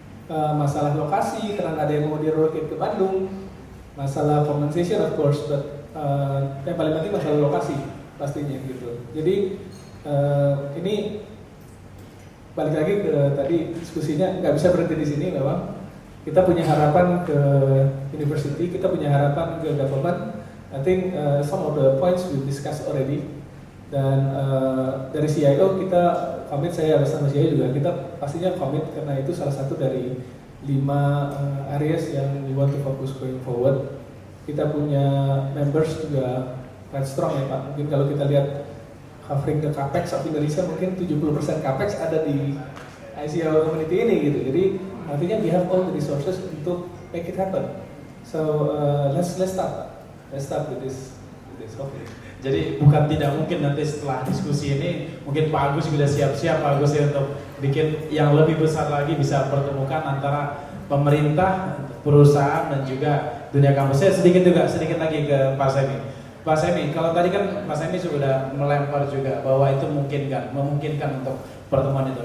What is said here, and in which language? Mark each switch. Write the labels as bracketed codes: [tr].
[id] Masalah lokasi, karena ada yang mau direlocate ke Bandung. Masalah [en] compensation of course, but [id] yang paling penting masalah lokasi pastinya gitu. Jadi ini balik lagi ke tadi diskusinya, nggak bisa berhenti di sini memang. Kita punya harapan ke university, kita punya harapan ke government. [en] I think some of the points we discussed already. [id] Dan dari CIO kita komit, saya bersama Jaya juga, kita pastinya komit karena itu salah satu dari 5 areas yang [en] we want to focus going forward. [id] Kita punya members juga [en] quite strong [id] ya Pak. Mungkin kalau kita lihat [en] covering the capex of Indonesia, [id] mungkin 70% capex ada di ICO community ini gitu. Jadi artinya [en] we have all the resources [id] untuk [en] make it happen. So let's start with this hopefully. [id] Jadi bukan tidak mungkin nanti setelah diskusi ini mungkin Pak Agus sudah siap-siap Pak Agus ya untuk bikin yang lebih besar lagi, bisa pertemukan antara pemerintah, perusahaan dan juga dunia kampus. Saya sedikit lagi ke Pak Semi. Pak Semi, kalau tadi kan Pak Semi sudah melempar juga bahwa itu memungkinkan untuk pertemuan itu.